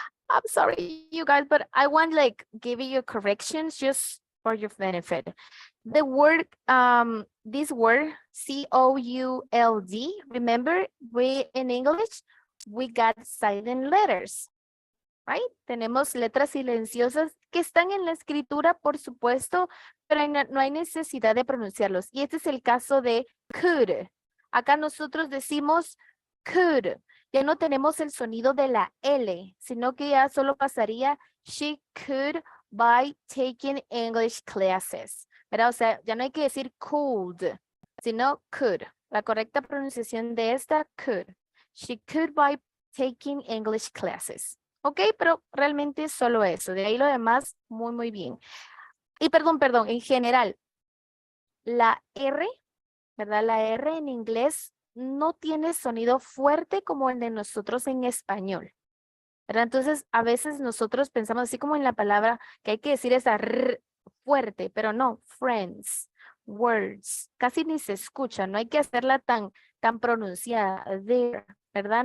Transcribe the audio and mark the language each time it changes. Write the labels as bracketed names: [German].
[English] I'm sorry, you guys, but I want like giving you corrections just for your benefit. The word, this word, C-O-U-L-D, remember we in English, we got silent letters, right? [Spanish] Tenemos letras silenciosas que están en la escritura, por supuesto, pero no hay necesidad de pronunciarlos. Y este es el caso de could. Acá nosotros decimos could. Ya no tenemos el sonido de la L, sino que ya solo pasaría [English] she could by taking English classes. [Spanish] ¿Verdad? O sea, ya no hay que decir could, sino could. La correcta pronunciación de esta, could. [English] She could by taking English classes. [Spanish] Ok, pero realmente es solo eso. De ahí lo demás, muy, muy bien. Y perdón, en general, la R, ¿verdad? La R en inglés no tiene sonido fuerte como el de nosotros en español, ¿verdad? Entonces, a veces nosotros pensamos así como en la palabra que hay que decir esa R fuerte, pero no, [English] friends, words, [Spanish] casi ni se escucha, no hay que hacerla tan pronunciada, there, ¿verdad?